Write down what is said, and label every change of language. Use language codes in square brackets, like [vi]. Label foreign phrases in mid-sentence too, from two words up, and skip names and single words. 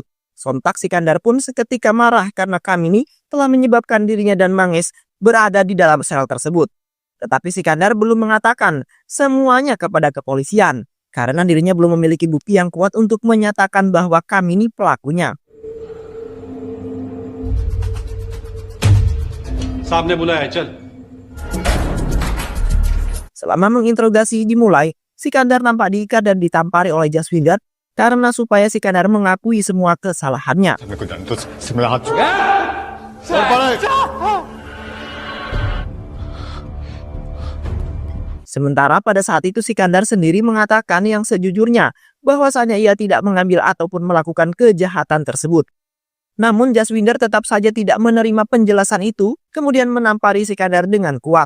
[id] Sontak Sikandar pun seketika marah karena Kamini telah menyebabkan dirinya dan Manggis berada di dalam sel tersebut. Tetapi Sikandar belum mengatakan semuanya kepada kepolisian karena dirinya belum memiliki bukti yang kuat untuk menyatakan bahwa Kamini pelakunya. [hi] साहब ने बुलाया है, चल। [id] Selama menginterogasi dimulai, Sikandar nampak diikat dan ditampari oleh Jaswinder karena supaya Sikandar mengakui semua kesalahannya. [hi] मेरे को जान तो से मेरा हाथ [id] Sementara pada saat itu Sikandar sendiri mengatakan yang sejujurnya bahwasanya ia tidak mengambil ataupun melakukan kejahatan tersebut. Namun Jaswinder tetap saja tidak menerima penjelasan itu, kemudian menampari Sikandar dengan kuat.